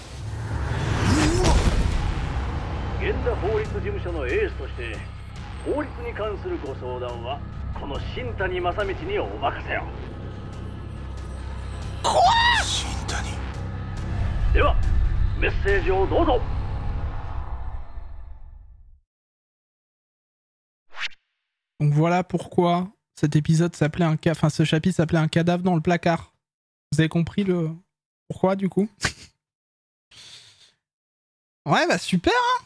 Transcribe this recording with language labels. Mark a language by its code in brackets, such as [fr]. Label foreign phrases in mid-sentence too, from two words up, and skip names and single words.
[ja] 源田法律事務所のエースとして法律に関するご相談はこの新谷正道にお任せを。新谷。ではメッセージをどうぞ。 [fr] Donc voilà pourquoi cet épisode s'appelait enfin ce chapitre s'appelait un cadavre dans le placard. Vous avez compris le pourquoi du coup? Ouais bah super hein.